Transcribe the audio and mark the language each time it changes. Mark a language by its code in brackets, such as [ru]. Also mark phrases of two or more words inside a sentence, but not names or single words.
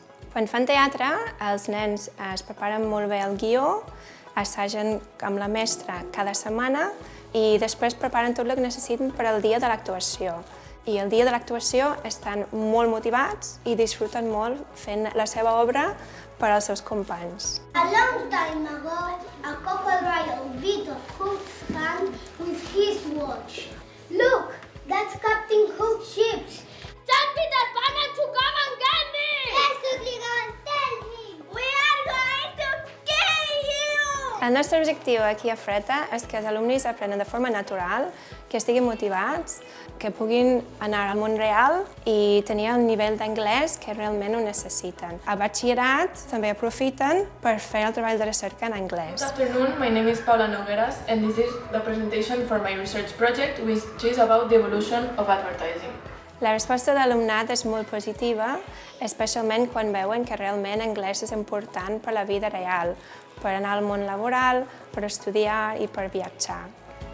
[ca] Quan fan teatre, els nens es preparen molt bé el guió, assagen amb la mestra cada setmana i després preparen tot el que necessiten per al dia de l'actuació. I el dia de l'actuació estan molt motivats i disfruten molt fent la seva obra per als seus companys. [en] A long time ago, a crocodile beat of Hook's hand with his watch. Look, that's Captain Hook's ship. Tell Peter Pan to come and get me! Yes, Hooligan, tell him! We are going to kill you! [ca] El nostre objectiu aquí a Freta és que els alumnes aprenen de forma natural, que estiguin motivats, que puguin anar al món real i tenir el nivell d'anglès que realment ho necessiten. A batxillerat també aprofiten per fer el treball de recerca en anglès. [en] Good afternoon, my name is Paula Nogueras and this is the presentation for my research project which is about the evolution of advertising. [ca] La resposta de l'alumnat és molt positiva, especialment quan veuen que realment anglès és important per la vida real, per anar al món laboral, per estudiar i per viatjar.